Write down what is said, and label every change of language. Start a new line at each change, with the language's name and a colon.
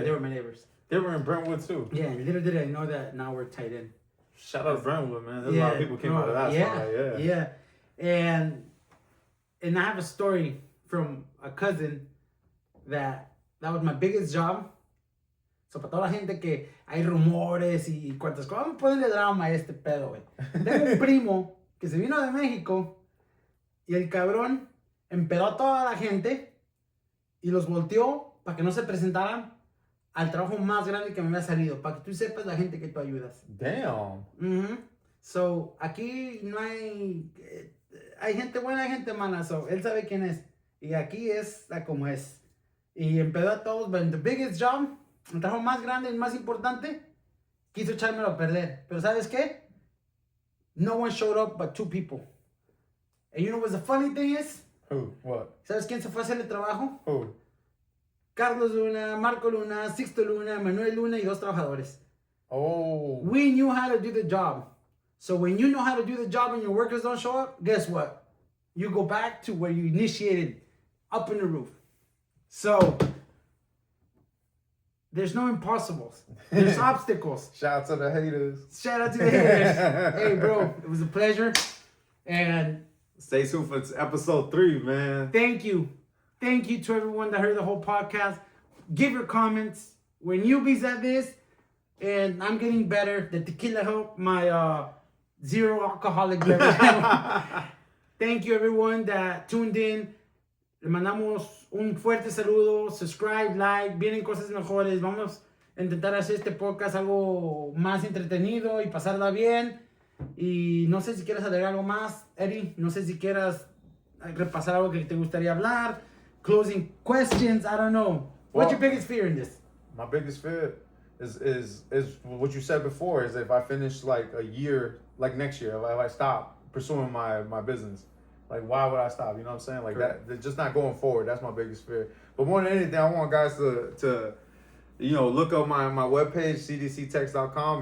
English: they were my neighbors. They were in Brentwood too. Yeah, little did I know that now we're tied in. Shout out Brentwood, man. There's a lot of people came out of that. Yeah. And I have a story from a cousin that was my biggest job.
Spanish: So para toda la gente que hay rumores y cuantas cosas, vamos a ponerle drama a este pedo, güey. Tengo un primo que se vino de México y el cabrón empedó a toda la gente y los volteó para que no se presentaran al trabajo más grande que me había salido, para que tú sepas la gente que tú ayudas.
English: Damn.
Spanish: So, aquí no hay gente buena, hay gente mala, so él sabe quién es. Y aquí es como es. Y empezó a todos,
English: but the biggest job,
Spanish: el trabajo más grande y más importante, quiso echármelo a perder. Pero ¿sabes qué?
English: No one showed up but 2 people. And you know what the funny thing is? Who? What?
Spanish: ¿Sabes quién se fue a hacer el trabajo?
English: Who?
Spanish: Carlos Luna, Marco Luna, Sixto Luna, Manuel Luna y 2 trabajadores.
English: Oh. We knew how to do the job. So when you know how to do the job and your workers don't show up, guess what? You go back to where you initiated, up in the roof. So There's no impossibles. There's obstacles. Shout out to the haters. Shout out to the haters. Hey, bro, it was a pleasure. And stay tuned for episode 3, man. thank you. Thank you to everyone that heard the whole podcast. Give your comments. We're newbies at this, and I'm getting better. The tequila helped my zero alcoholic beverage. Thank you, everyone that tuned in.
Spanish: Le mandamos un fuerte saludo.
English: Subscribe, like.
Spanish: Vienen cosas mejores. Vamos a intentar hacer este podcast algo más entretenido y pasarla bien. Y no sé si quieres agregar algo más, Eddie. No sé si quieras repasar algo que te gustaría hablar.
English: Closing questions. I don't know. What's your biggest fear in this? My biggest fear is what you said before, is if I finish like a year, like next year, if I stop pursuing my business, like why would I stop? You know what I'm saying? Like that, just not going forward. That's my biggest fear. But more than anything, I want guys to look up my webpage, ctctechs.com.